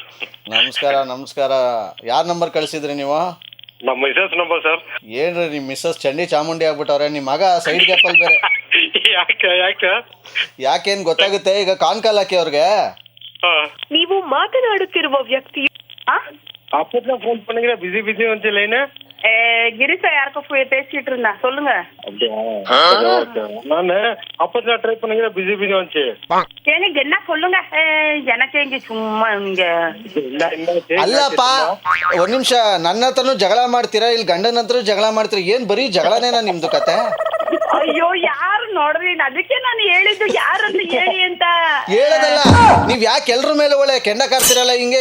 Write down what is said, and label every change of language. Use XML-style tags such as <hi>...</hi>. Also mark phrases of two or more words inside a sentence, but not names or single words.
<kn>ನಮಸ್ಕಾರ. ಯಾರ ನಂಬರ್ ಕಳಿಸಿದ್ರಿ ನೀವು? ನಮ್ಮ ಮಿಸಸ್ ನಂಬರ್ ಸರ್. ಏನ್ರಿ ನಿಮ್ ಮಿಸ್ಸಸ್ ಚಂಡಿ ಚಾಮುಂಡಿ ಆಗ್ಬಿಟ್ಟವ್ರೆ. ನಿಮ್ ಮಗ ಸೈಡ್ ಗ್ಯಾಪಲ್ ಬೇರೆ. ಯಾಕೇನ್ ಗೊತ್ತಾಗುತ್ತೆ ಈಗ, ಕಾನ್ ಕಾಲ್ ಹಾಕಿ ಅವ್ರಿಗೆ. ನೀವು ಮಾತನಾಡುತ್ತಿರುವ ವ್ಯಕ್ತಿಯು</kn> <ta>அப்பத்துல ஃபோன் பண்ணுங்க,</ta> <en>busy busy</en> <ta>வந்து லைன். கிரிசா யாருக்கோ பேசிட்டு இருந்தா, சொல்லுங்க. நான் அப்பத்துல ட்ரை பண்ணுங்க,</ta> <en>busy busy</en> <ta>வந்துச்சு. எனக்கு என்ன சொல்லுங்க, எனக்கு இங்க சும்மா இங்க</ta> <kn>ಅಲ್ಲಪ್ಪ, ಒಂದ್ ನಿಮಿಷ. ನನ್ನ ಹತ್ರನು ಜಗಳ ಮಾಡ್ತೀರಾ, ಇಲ್ಲಿ ಗಂಡನ ಹತ್ರ ಜಗಳ ಮಾಡ್ತೀರಾ, ಏನ್ ಬರೀ ಜಗಳನೇನಾ ನಿಮ್ದು ಕತೆ? ಅಯ್ಯೋ, ಯಾರು ನೋಡ್ರಿ, ಅದಕ್ಕೆ ನಾನು ಹೇಳಿದ್ದು ಯಾರಂತ ಹೇಳಿ ಅಂತ. ಹೇಳದಲ್ಲ, ನೀವ್ ಯಾಕೆ ಎಲ್ರ ಮೇಲೆ ಒಳ್ಳೆ ಕೆಂಡ ಕಾರ್ತಿರಲ್ಲ ಹಿಂಗೆ?</kn>